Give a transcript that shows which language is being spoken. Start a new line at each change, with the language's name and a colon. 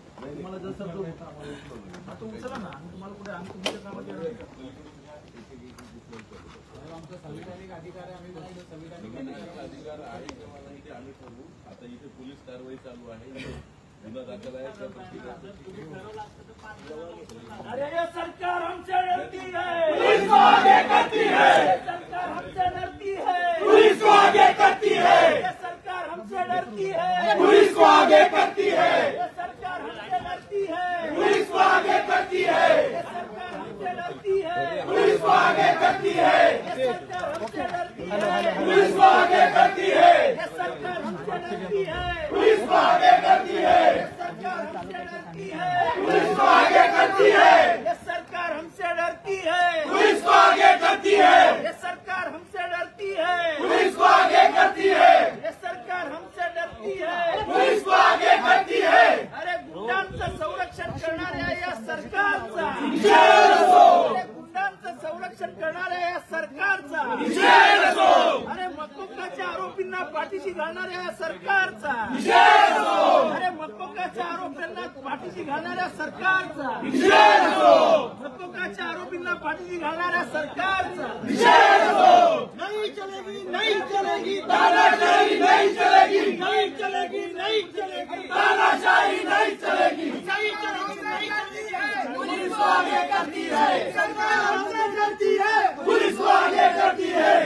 Marathi: तुम्हाला जसं आता उचला ना, तुम्हाला कुठे आम्ही तुमच्या कामात येणार नाही. आमचा संविधानिक अधिकार आहे. आम्ही संविधानिक अधिकार आहे किंवा नाही ते आम्ही ठरवू. आता इथे पोलीस कारवाई चालू आहे. गुन्हा दाखल आहे.
Hindi: अरे ये सरकार हमसे डरती है, पुलिस को आगे करती है। सरकार हमसे डरती है, पुलिस को आगे करती है। ये सरकार हमसे डरती है, पुलिस को आगे करती है। ये सरकार हमसे डरती है, पुलिस को आगे करती है। ये सरकार हमसे डरती है, पुलिस को आगे करती है। ये सरकार हमसे डरती है, पुलिस को आगे करती है। ये सरकार हमसे डरती है, पुलिस को आगे करती है। ये सरकार हमसे डरती है, पुलिस को आगे करती है। ये सरकार हमसे डरती है, पुलिस को आगे करती है। ये सरकार हमसे डरती है, पुलिस को आगे करती है। ये सरकार हमसे डरती है, पुलिस को आगे करती है।
Marathi: अरे गुंडांचं संरक्षण करणाऱ्या या सरकारचा विजय असो। अरे गुंडांचं संरक्षण करणाऱ्या या सरकारचा विजय असो। अरे मकोकाच्या आरोपींना पाठीशी घालणाऱ्या या सरकारचा विजय असो। अरे मकोकाच्या आरोपींना पाठीशी घालणाऱ्या सरकारचा विजय असो। मकोकाच्या आरोपींना पाठीशी घालणाऱ्या सरकारचा विजय असो।
Hindi: नहीं चलेगी, नहीं चलेगी तानाशाही, नहीं चलेगी, नहीं चलेगी, नहीं चलेगी तानाशाही, नहीं चलेगी, नहीं चलेगी, नहीं चलेगी। पुलिस को आगे करती है, सरकार हमसे डरती है, पुलिस को आगे करती है।